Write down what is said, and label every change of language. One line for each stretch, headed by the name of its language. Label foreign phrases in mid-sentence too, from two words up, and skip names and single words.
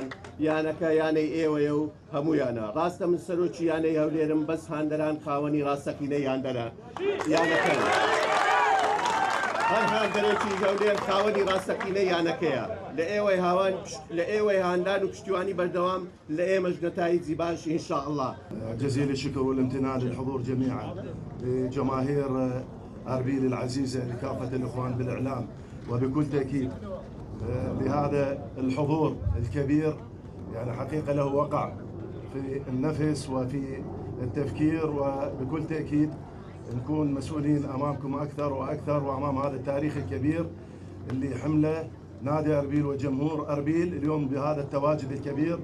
Central Kurdish: یانەکە یانەی ئێوەیە و هەموویانە. ڕاستە من سەرۆکی یانەی هەولێرم، بەس هاندەران خاوەنی ڕاستەقینەی یانەکەن. هەر هاندەرێکی هەولێر خاوەنی ڕاستەقینەی یانەکەیە. لە ئێوەی هاندان و پشتیوانی بەردەوام لە ئێمەش نەتایجی باش
Arabic: إن شاء الله. جزيل الشكر والامتنان للحضور جميعا لجماهير أربيل العزيزة لكافة الإخوان بالإعلام، وبكل تأكيد لهذا الحضور الكبير يعني حقيقة له وقع في النفس وفي التفكير، وبكل تأكيد نكون مسؤولين أمامكم أكثر وأكثر وأمام هذا التاريخ الكبير اللي حمله نادي أربيل وجمهور أربيل اليوم بهذا التواجد الكبير.